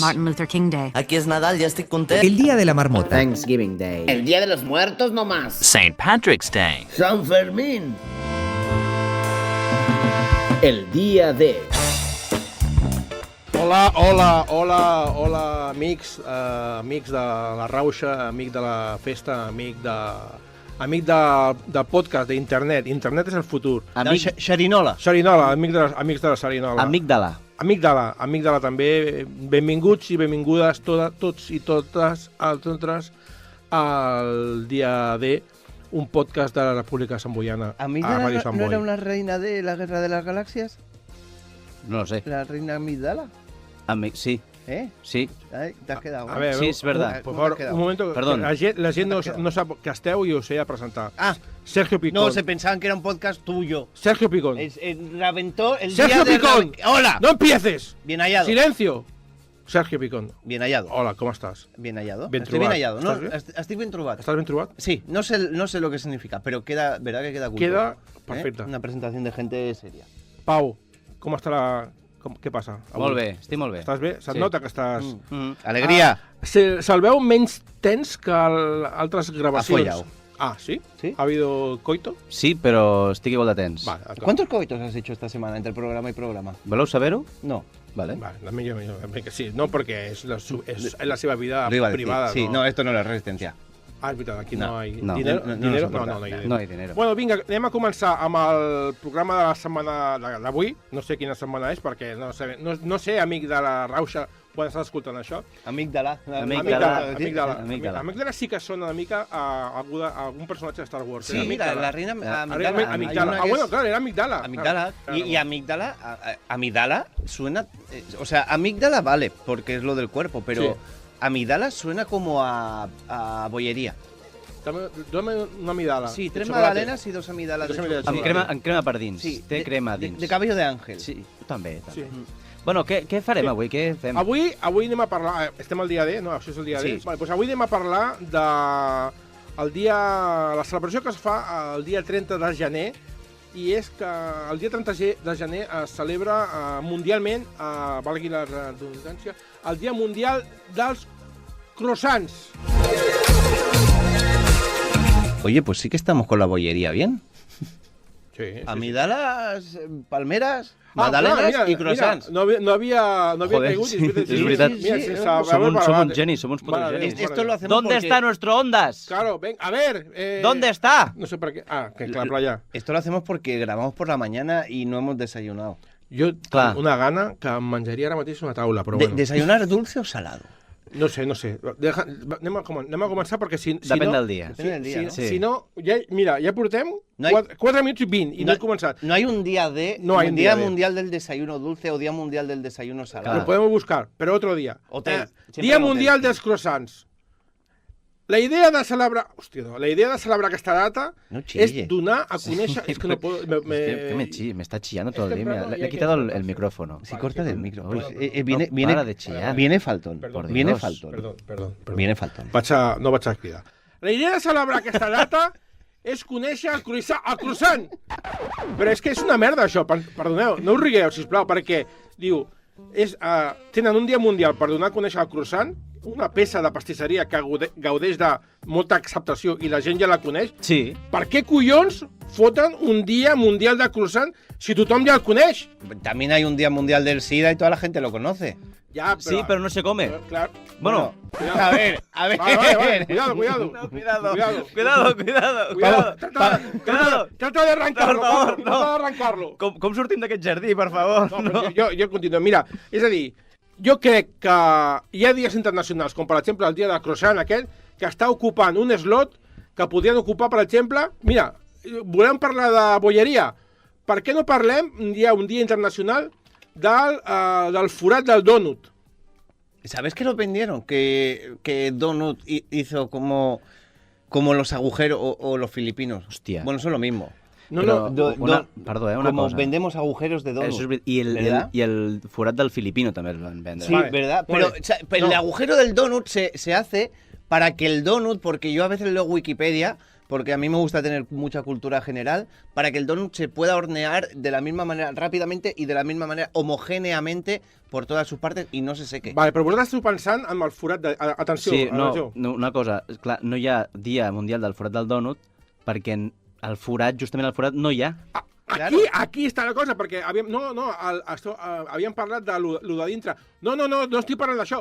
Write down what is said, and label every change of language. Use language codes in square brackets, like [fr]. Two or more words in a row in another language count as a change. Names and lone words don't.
[es] Martin Luther King Day. Aquí es Nadal, ya estoy contento. El Día de la Marmota. Thanksgiving Day. El Día de los Muertos no más. St. Patrick's Day. San Fermín. El Día de... [ca] Hola, amics, amics de la rauxa, amic de la festa, amic del podcast, d'internet. Internet és el futur. Xerinola. Xerinola, amics de la Xerinola. Amígdala també. Benvinguts i benvingudes tots i totes al dia D, un podcast de la República Samboiana. [es] ¿Amígdala no era una reina de la Guerra de las Galaxias? No lo sé. ¿La reina Amígdala? Sí. Sí. Ay, te has quedado. A ver, sí, es verdad. Por favor, un momento. Perdón. [ca] La gent no sap que esteu i us he de presentar. [es] Sergio Picón. No, se pensaban que era un podcast tuyo. Sergio Picón. Reventó el Sergio día Picón. de... ¡Hola! ¡No empieces! Bien hallado. Silencio. Sergio Picón. Bien hallado. [ca] Hola, com estàs? [es] Bien hallado. [ca] Ben [es] Estoy [ca] trobat. [es] bien hallado, ¿no? ¿Estás Estoy bien trobat. ¿Estás [ca] ben trobat? [es] Sí, no sé lo que significa, pero queda, ¿verdad que queda culto? [ca] Queda perfecte. [es] Una presentación de gente seria. [ca] Pau, com està la... Què passa? Molt bé, estic molt bé. Estàs bé? Se't nota que estàs... Alegria. Se'l veu menys tens que altres gravacions. [es] Afollao. ¿Sí? ¿Sí? ¿Ha habido coito? [ca] Sí, però estic igual de tens. [es] Vale, ¿Cuántos coitos has hecho esta semana entre programa y programa? [ca] Voleu saber-ho? No. Vale. Vale, millor que sí. No, perquè és la seva vida [es] Lo iba a decir. [ca] privada. [es] Sí, no, esto no es la resistencia. [ca] és veritat, aquí [es] No, no hay no. dinero. [ca] No [es] ¿Dinero? [ca] se porta. [es] No hay dinero. [ca] No hi ha dinero. Bueno, vinga, anem a començar amb el programa de la setmana d'avui. No sé quina setmana és, perquè no sé, amic de la Rauxa, quan estàs escoltant això. Amígdala. Amígdala sí que sona una mica a algun personatge de Star Wars. Sí, mira, la reina Amígdala. [es] Bueno, claro, era Amígdala. Amígdala. Y Amígdala suena... o sea, Amígdala vale, porque es lo del cuerpo, pero... Sí. Amígdala suena como a bollería. Dame una amígdala. [ca] Sí, 3 magdalenes i 2 amígdales. Amb crema per dins. Sí, té crema dins. [es] De cabello de ángel. [ca] Sí, també. Sí. Bueno, què farem avui? Què fem? Avui anem a parlar... Estem al dia D, no? Això és el dia D. Sí. Vale, doncs avui anem a parlar de la celebració que es fa el dia 30 de gener, i és que el dia 30 de gener es celebra mundialment, valgui la redundància, el Dia Mundial dels Croissants. [es] Oye, pues sí que estamos con la bollería bien. Sí. Amígdalas, palmeras, magdalenes y croissants. No había caigut. [ca] Sí, és veritat. Som uns genis, som uns putos genis. [es] Esto lo hacemos ¿Dónde está nuestro Ondas? Claro, ven, a ver. ¿Dónde está? [ca] No sé per què. [es] Que la playa. Esto lo hacemos porque grabamos por la mañana y no hemos desayunado. [ca] Jo, Clar. una gana que em menjaria ara mateix una taula, però bueno. [es] ¿Desayunar dulce o salado? No sé. [ca] Anem a començar perquè si Depèn no... del dia. Depèn del dia, no? Si no, ja portem 4 minuts i 20 i no he començat. [es] No hay un día de... No hay un día de. mundial del desayuno dulce o día mundial del desayuno salado. Lo podemos buscar, pero otro día. Hotel. Siempre [ca] Dia [es] en hotel. [ca] Mundial dels Croissants. La idea de celebrar aquesta data [es] No [ca] és [es] chille. [ca] donar a conèixer... És que [es] no puedo... Me está chillando todo el día. Le he quitado el micrófono. Sí, corta del micro. Uy, Viene, para de chillar. Viene faltón. Perdón, Viene Dios. faltón. [ca] Perdó. [es] Viene faltón. [ca] No vaig a cridar. La idea de celebrar aquesta data és conèixer el croissant. Però és que és una merda, això. Perdoneu, no us rigueu, sisplau, perquè, diu, tenen un dia mundial per donar a conèixer el croissant, una peça de pastisseria que gaudeix de molta acceptació i la gent ja la coneix. Sí. Per què collons foten un dia mundial de croissant si tothom ja el coneix? [es] También hay un día mundial del SIDA y toda la gente lo conoce. [ca] Ja, [es] Sí, pero no se come. [ca] Clar. [es] Bueno, A ver. Vale. Cuidado. Cuidado. Trata de arrancarlo, [ca] Per favor, [es] Pablo, trata de arrancarlo. [ca] Com sortim d'aquest jardí, per favor? No, però jo continuo. Mira, és a dir, jo crec que hi ha dies internacionals, com per exemple el dia del croissant aquest, que està ocupant un slot que podrien ocupar, per exemple... Mira, volem parlar de bolleria. Per què no parlem un dia internacional del forat del dònut? [es] ¿Sabes que lo vendieron? Que Donut hizo como los agujeros o los filipinos. Hostia. Bueno, eso es lo mismo. [ca] Perdó, una [es] como [ca] cosa. [es] vendemos agujeros de donut. Eso es, y [ca] el forat del filipino també el van vendre. [es] Sí, Vale. ¿verdad? Vale. Pero el agujero del donut se hace para que el donut, porque yo a veces leo Wikipedia, porque a mí me gusta tener mucha cultura general, para que el donut se pueda hornear de la misma manera rápidamente y de la misma manera homogéneamente por todas sus partes y no se seque. [ca] Vale, però vosaltres esteu pensant amb el forat de... Atenció, Sí, atenció. no, una cosa, clar, no hi ha dia mundial del forat del dònut perquè el forat, justament el forat, no hi ha. Aquí està la cosa, perquè havíem parlat de lo de dintre. No estic parlant d'això.